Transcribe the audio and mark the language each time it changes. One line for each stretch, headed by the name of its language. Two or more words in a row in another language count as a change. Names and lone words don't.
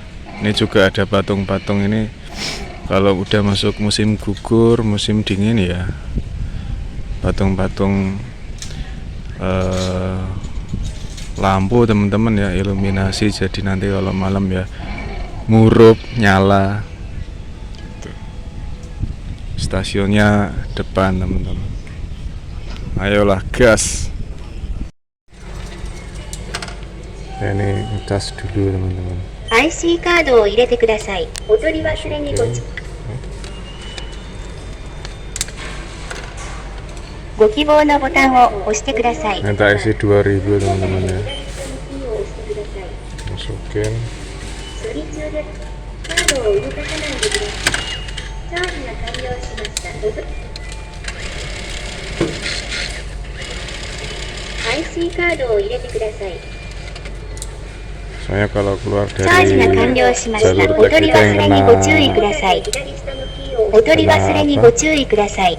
Indonesian: Ini juga ada patung-patung ini. Kalau udah masuk musim gugur, musim dingin ya, patung-patung lampu teman-teman ya, iluminasi, jadi nanti kalau malam ya murup nyala. Stasiunnya depan teman-teman. Ayolah gas. Ini ngecas dulu teman-teman.
Japanese: IC カードを入れてください。お取り忘れにご希望のボタンを押してください。
Indonesian: Minta isi 2000 teman-teman ya. Masukin.
Japanese: 処理中です。カードを動かさないでください。チャージが完了しました。IC カードを入れてください。
Indonesian: Soalnya kalau keluar
Japanese: チャージが
Indonesian: dari
Japanese: 完了しました。
Indonesian: jalur
Japanese: お
Indonesian: teks
Japanese: 取り
Indonesian: kita
Japanese: 忘
Indonesian: yang
Japanese: れにご注意ください。お取り忘れにご注意ください。